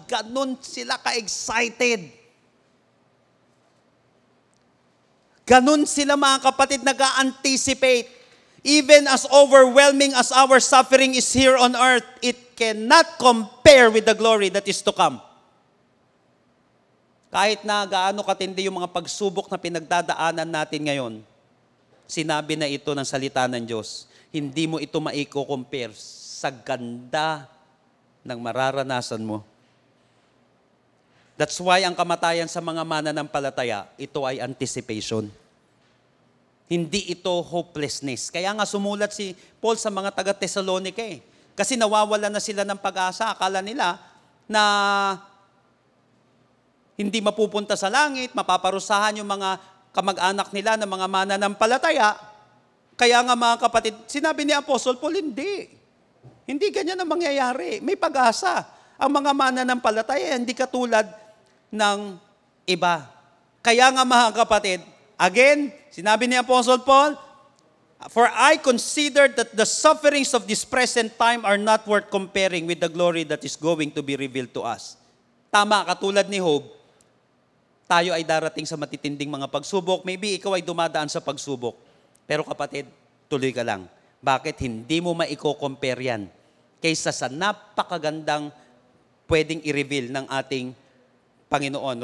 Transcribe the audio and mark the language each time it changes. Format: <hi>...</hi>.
<tl>Ganon sila ka-excited. Ganon sila, mga kapatid, nag-a-anticipate.</tl> <en>Even as overwhelming as our suffering is here on earth, it cannot compare with the glory that is to come.</en> <tl>Kahit na gaano katindi yung mga pagsubok na pinagdadaanan natin ngayon, sinabi na ito ng salita ng Diyos, hindi mo ito maiko-compare sa ganda ng mararanasan mo.</tl> <en>That's why</en> <tl>ang kamatayan sa mga mananampalataya, ito ay anticipation. Hindi ito hopelessness. Kaya nga sumulat si Paul sa mga taga-Thessalonica eh. Kasi nawawala na sila ng pag-asa. Akala nila na hindi mapupunta sa langit, mapaparusahan yung mga kamag-anak nila ng mga mananampalataya. Kaya nga, mga kapatid, sinabi ni Apostle Paul, hindi. Hindi ganyan ang mangyayari. May pag-asa. Ang mga mananampalataya, hindi katulad ng iba. Kaya nga, mga kapatid,</tl> <en>again,</en> <tl>sinabi ni</tl> <en>Apostle Paul, for I consider that the sufferings of this present time are not worth comparing with the glory that is going to be revealed to us.</en> <tl>Tama, katulad ni Job, tayo ay darating sa matitinding mga pagsubok.</tl> <en>Maybe</en> <tl>ikaw ay dumadaan sa pagsubok. Pero kapatid, tuloy ka lang. Bakit hindi mo maiko-compare yan kaysa sa napakagandang pwedeng i-reveal ng ating Panginoon?</tl>